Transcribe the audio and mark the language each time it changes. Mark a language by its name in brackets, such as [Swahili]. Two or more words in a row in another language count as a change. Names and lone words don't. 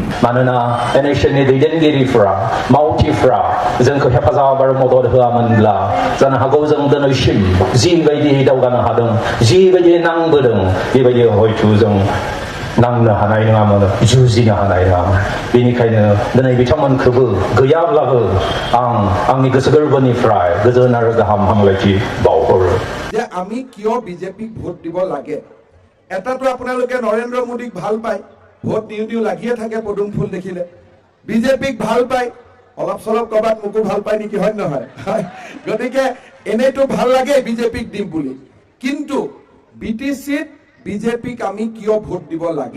[Bodo] मानोना NSNनि दैदेनगिरिफोरा मावथिफोरा जोंखौ हेफाजाब आरो मदद होआमोनब्ला जानो हागौ जों दिनैसिम जिबायदि दावगानो हादों जिबायदि नांबोदों बेबायदि हयथ' जों नांनो हानाय नङामोन जुजिनो हानाय नङामोन बेनिखायनो दिनै बिथांमोनखौबो गैयाब्लाबो आंनि गोसो गोरबोनिफ्राय गोजोन आरो गाहाम हामलायथि बावहरो [Assamese] যে আমি কিয় বিজেপিক ভোট দিব লাগে। এটাতো আপোনালোকে নৰেন্দ্ৰ মোদীক ভাল পায় ভোট দিও দিও লাগিয়ে থাকে পদুম ফুল দেখিলে বিজেপিক ভাল পায় অলপ চলপ কৰবাত মোকো ভাল পায় নেকি হয় নহয় গতিকে এনেতো ভাল লাগে বিজেপিক দিম বুলি কিন্তু বিটিচিত বিজেপিক আমি কিয় ভোট দিব লাগে।